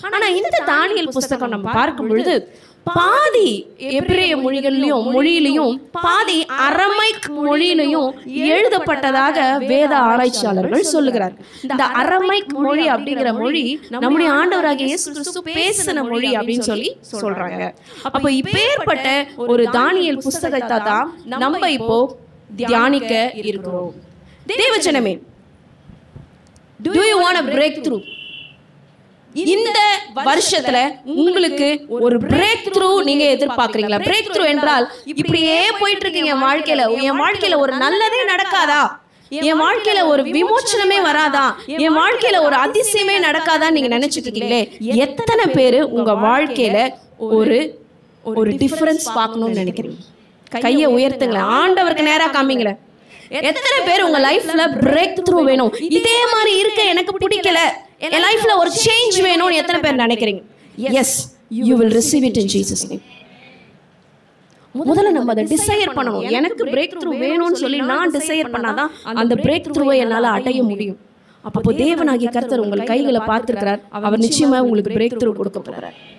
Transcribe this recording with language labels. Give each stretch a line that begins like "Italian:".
Tamil: ஆனா இந்த தானியேல் புஸ்தகம் நம்ம பார்க்கும் பொழுது பாதி எபிரேய மொழியிலையும் பாதி அரமைக் மொழியிலையும் எழுதப்பட்டதாக வேத ஆராய்ச்சியாளர்கள் சொல்லுகிறார். இந்த அரமைக் மொழி அப்படிங்கிற மொழி நம்முடைய ஆண்டவராகிய இயேசு கிறிஸ்து பேசின மொழி அப்படின்னு சொல்றாங்க. அப்ப இப்பேற்பட்ட ஒரு தானியேல் புஸ்தகத்தை தான் நம்ம இப்போ தியானிக்க இருக்கிறோம். தேவஜனமே,
English: do you want a breakthrough?
Tamil: இந்த வருஷத்துல உங்களுக்கு ஒரு பிரேக் த்ரூ நீங்க எதிர்பார்க்கறீங்களா? பிரேக் த்ரூ என்றால் இப்படியே போயிட்டு இருக்கீங்க வாழ்க்கையில, என் வாழ்க்கையில ஒரு நல்லதே நடக்காதா, என் வாழ்க்கையில ஒரு விமோச்சனமே வராதா, என் வாழ்க்கையில ஒரு அதிசயமே நடக்காதான்னு நீங்க நினைச்சிட்டு இருக்கீங்களே, எத்தனை பேரு உங்க வாழ்க்கையில ஒரு டிஃபரன்ஸ் பார்க்கணும்னு நினைக்கிறீங்க? கையை உயர்த்துங்களேன், ஆண்டவருக்கு நேரா காமிங்களே. எத்தனை பேர் உங்க லைஃப்ல பிரேக் த்ரூ வேணும், இதே மாதிரி இருக்க எனக்கு பிடிக்கல, என் லைஃப்ல ஒரு சேஞ்ச் வேணும்னு எத்தனை பேர் நினைக்கிறீங்க?
English: Yes, you will receive it in Jesus name.
Tamil: முதல்ல நம்ம அதை டிசைர் பண்ணணும். எனக்கு பிரேக் த்ரூ வேணும்னு சொல்லி நான் டிசைர் பண்ணாதான் அந்த பிரேக் த்ரூவை என்னால அடைய முடியும். அப்போ தேவனாகிய கர்த்தர் உங்கள் கைகளை பார்த்திருக்கிறார். அவர் நிச்சயமா உங்களுக்கு பிரேக் த்ரூ கொடுக்க போறார்.